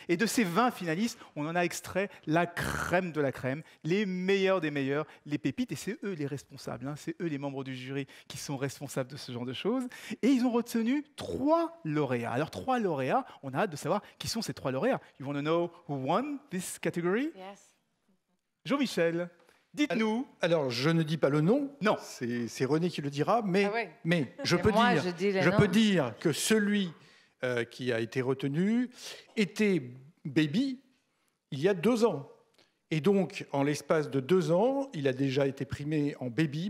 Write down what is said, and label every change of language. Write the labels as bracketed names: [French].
[French] Et de ces 20 finalistes, on en a extrait la crème de la crème, les meilleurs des meilleurs, les pépites. Et c'est eux les responsables, hein, c'est eux les membres du jury qui sont responsables de ce genre de choses. Et ils ont retenu 3 lauréats. Alors 3 lauréats, on a hâte de savoir qui sont ces 3 lauréats. [English] You want to know who won this category? Yes. [French] Jean-Michel, dites-nous. Alors, je ne dis pas le nom. Non. C'est René qui le dira, mais, Ah ouais. mais je peux dire que celui qui a été retenu était baby il y a 2 ans. Et donc, en l'espace de 2 ans, il a déjà été primé en baby.